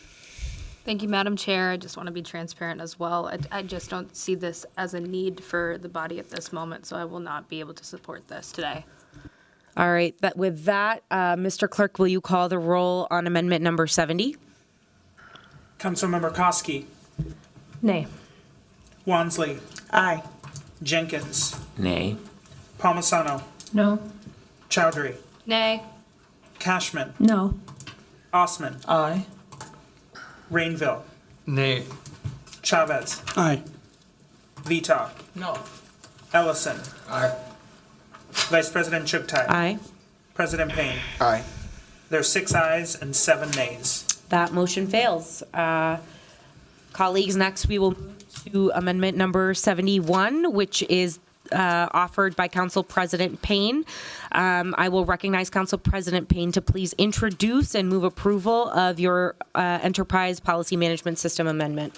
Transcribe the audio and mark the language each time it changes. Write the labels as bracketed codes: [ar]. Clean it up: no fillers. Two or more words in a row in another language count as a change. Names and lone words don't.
[en] Thank you, Madam Chair. I just want to be transparent as well. I just don't see this as a need for the body at this moment, so I will not be able to support this today. All right, with that, Mr. Clerk, will you call the roll on amendment number 70? Councilmember Koski. Nay. Wansley. Aye. Jenkins. Nay. Palmisano. No. Chowdhury. Nay. Cashman. No. Osman. Aye. Rainville. Nay. Chavez. Aye. Vita. No. Ellison. Aye. Vice President Chugtai. Aye. President Payne. Aye. There's 6 ayes and 7 nays. That motion fails. Colleagues, next we will move to amendment number 71, which is offered by Council President Payne. I will recognize Council President Payne to please introduce and move approval of your Enterprise Policy Management System amendment.